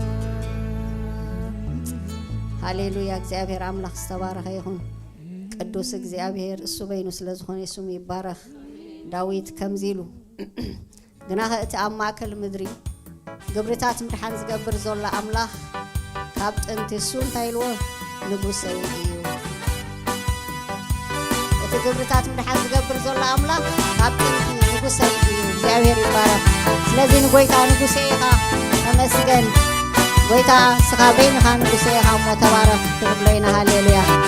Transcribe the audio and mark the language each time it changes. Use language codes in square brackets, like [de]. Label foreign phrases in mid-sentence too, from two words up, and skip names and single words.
[ti] ሃሌሉያ እግዚአብሔር አምላክ ዝተባረኸ ይሁን ቅዱስ እግዚአብሔር እሱ በይኑ ስለዝኾነ ስሙ ይባረኽ ዳዊት ከምዚሉ ግና እቲ ኣብ ማእከል ምድሪ ግብርታት ምድሓን ዝገብር ዘሎ ኣምላኽ ካብ ጥንቲ እሱ እንታይ ኢልዎ ንጉሰይ እዩ እቲ ግብርታት ምድሓን ዝገብር ዘሎ ኣምላኽ ካብ ጥንቲ ንጉሰይ እዩ እግዚአብሔር ይባረኽ ስለዚ ንጎይታ ንጉሰይ ኢኻ ተመስገን ጎይታ ስኻ በይንኻ ንጉሰይ ኢኻ እሞ ተባረኽ ክንብሎ ኢና ሃሌሉያ